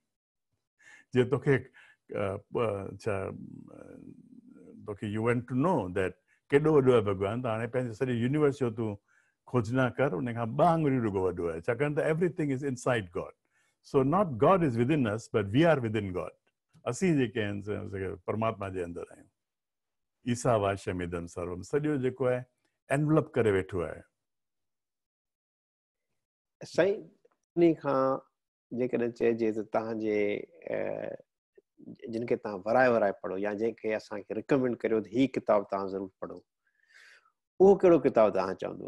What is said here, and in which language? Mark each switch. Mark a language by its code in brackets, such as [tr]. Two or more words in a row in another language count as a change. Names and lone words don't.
[sd] जे तोखे तोखे [en] you want to know that [sd] केॾो वॾो आहे भॻवान, त हाणे पंहिंजे सॼे यूनिवर्स जो तूं खोजना कर, उन खां 2 आङुरियूं रुॻो वॾो आहे, छाकाणि त [en] everything is inside God. So not God is within us, but we are within God. [sd] असीं जेके आहिनि परमात्मा जे अंदरि आहियूं। [sa] ईसा वाशमिदम सर्वम, [sd] सॼो जेको आहे एनवलप करे वेठो आहे। साईं, इन खां जेकॾहिं चइजे त तव्हांजे जिन खे तव्हां वराए पढ़ो या जंहिंखे असांखे रिकमेंड करियो त हीअ किताबु तव्हां ज़रूरु पढ़ो, उहो कहिड़ो किताबु तव्हां चवंदो?